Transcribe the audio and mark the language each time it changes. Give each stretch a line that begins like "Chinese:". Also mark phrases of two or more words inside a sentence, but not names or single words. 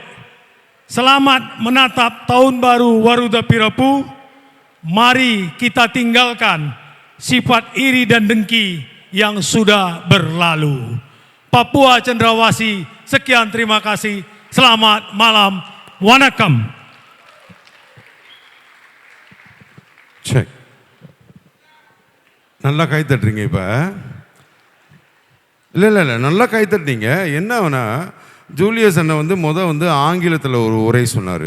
Indonesian: Selamat menatap tahun baru Waruda Pirapu. Mari kita tinggalkan sifat iri dan dengki yang sudah berlalu. Papua Cendrawasih, sekian terima kasih. Selamat malam.
Tamil: Wanakam.
English: Check.
Tamil: நல்லா கை தட்டுறீங்க இப்போ. இல்லை நல்லா கை தட்டுறீங்க. என்னன்னா ஜூலியஸ் அண்ணன் வந்து ஆங்கிலத்தில் ஒரு உரை சொன்னார்.